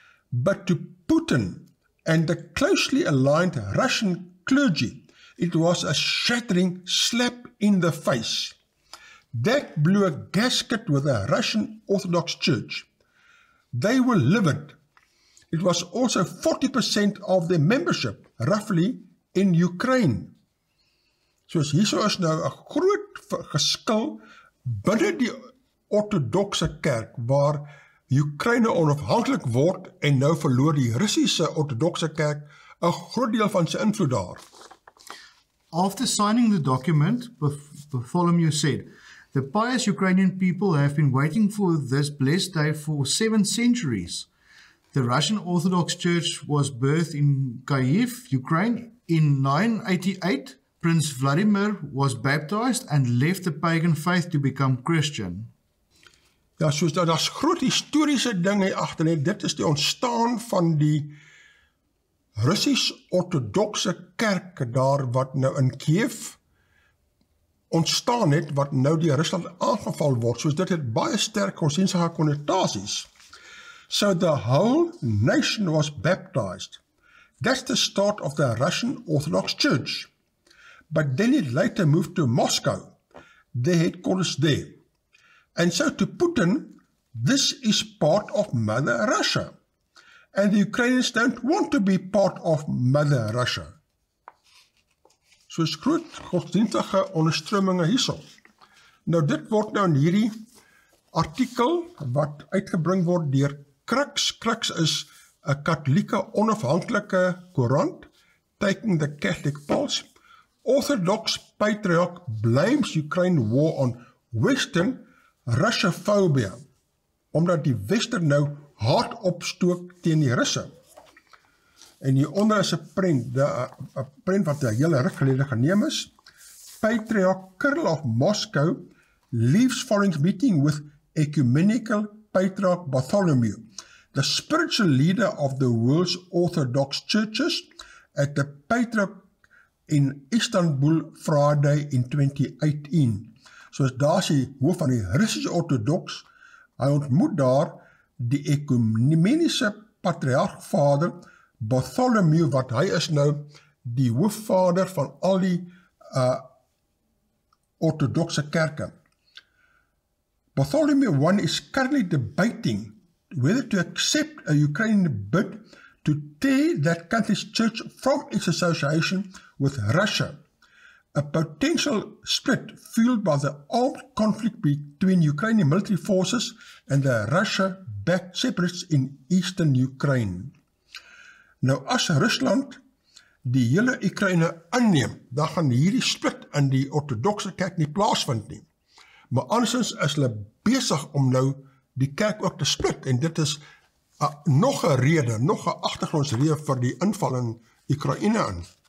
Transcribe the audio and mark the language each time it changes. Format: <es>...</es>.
<en>But to Putin and the closely aligned Russian clergy, it was a shattering slap in the face. That blew a gasket with the Russian Orthodox Church. They were livid. It was also 40% of their membership, roughly, in Ukraine.</en> <af>Soos hierso is nou 'n groot geskil binne die ortodokse kerk, waar Ukraine onafhanklik word en nou verloor die Russiese ortodokse kerk 'n groot deel van sy invloed daar.</af> <en>After signing the document, Bartholomew said, the pious Ukrainian people have been waiting for this blessed day for 7 centuries. The Russian Orthodox Church was birthed in Kyiv, Ukraine. In 988, Prince Vladimir was baptized and left the pagan faith to become Christian.</en> <af>Ja, soos daar's groot historiese ding hier agter, net dit is die ontstaan van die Russies ortodokse kerk daar wat nou in Kiev ontstaan het wat nou deur Rusland aangeval word, soos dit het baie sterk godsdienstige konnotasies.</af> <en>So the whole nation was baptized. That's the start of the Russian Orthodox Church. But then it later moved to Moscow, the headquarters there. And so to Putin, this is part of Mother Russia. And the Ukrainians don't want to be part of Mother Russia.</en> <af>Soos groot godsdienstige onderströminge hierso. Nou dit word nou in hierdie artikel wat uitgebring word deur Crux. Crux is 'n katholieke onafhanklike koerant,</af> <en>taking the Catholic pulse. Orthodox Patriarch blames Ukraine war on Western Russophobia,</en> <af>omdat die Wester nou hard opstook teen die Russe. En hieronder is 'n prent wat 'n hele ruk gelede geneem is.</af> <en>Patriarch Kirill of Moscow leaves foreign meeting with ecumenical Patriarch Bartholomew, the spiritual leader of the world's Orthodox churches, at the Patriarch in Istanbul Friday in 2018.</en> <af>Soos daar is die hoof van die Russische Orthodox, hy ontmoet daar die ekumeniese patriarchvader Bartholomew, wat hy is nou die hoofvader van al die orthodoxe kerke.</af> <en>Bartholomew I is currently debating whether to accept a Ukrainian bid to tear that country's church from its association with Russia, a potential split fueled by the armed conflict between Ukrainian military forces and the Russia-backed separatists in eastern Ukraine.</en> <af>Nou as Rusland die hele Oekraïne inneem, dan gaan hierdie split in die orthodoxe kerk nie plaasvind nie. Maar andersins is hulle besig om nou die kerk ook te split, en dit is nog 'n rede, nog 'n agtergrondsrede vir die inval in Oekraïne in.</af>